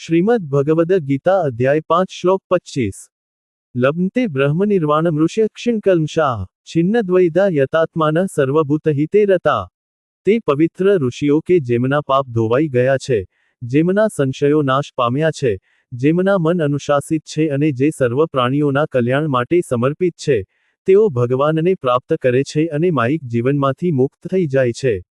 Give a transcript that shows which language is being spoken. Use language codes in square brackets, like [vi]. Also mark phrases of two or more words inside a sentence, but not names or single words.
[sa] श्रीमद् भगवद गीता अध्याय 5 श्लोक 25। लभन्ते ब्रह्मनिर्वाणमृष्य क्षिणकल्मषाः छिन्नद्वैधा यतात्मानः सर्वभूतहिते रता। [gu] તે પવિત્ર ઋષિઓ કે જેમના પાપ ધોવાઈ ગયા છે, જેમના સંશયો નાશ પામ્યા છે, જેમના મન અનુશાસિત છે અને જે સર્વ પ્રાણીઓના કલ્યાણ માટે સમર્પિત છે, તેઓ ભગવાનને પ્રાપ્ત કરે છે અને માયિક જીવનમાંથી મુક્ત થઈ જાય છે।